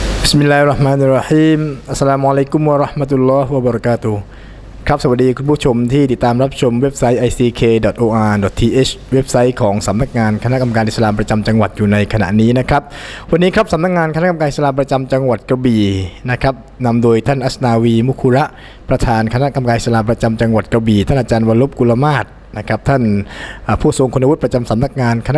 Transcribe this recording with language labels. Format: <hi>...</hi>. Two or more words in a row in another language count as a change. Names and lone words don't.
<ar>بسم الله الرحمن الرحيم. السلام عليكم ورحمة الله وبركاته.</ar> <th>ครับสวัสดีคุณผู้ชมที่ติดตามรับชมเว็บไซต์ ick.or.th เว็บไซต์ของสำนักงานคณะกรรมการอิสลามประจำจังหวัดอยู่ในขณะนี้นะครับวันนี้ครับสำนักงานคณะกรรมการอิสลามประจำจังหวัดกระบี่นะครับนำโดยท่านอัสนาวีมุคุระประธานคณะกรรมการอิสลามประจำจังหวัดกระบี่ท่านอาจารย์วรบกุลมาศนะครับท่านผู้ทรงคุณวุฒิประจำสำนักงานคณะ</th>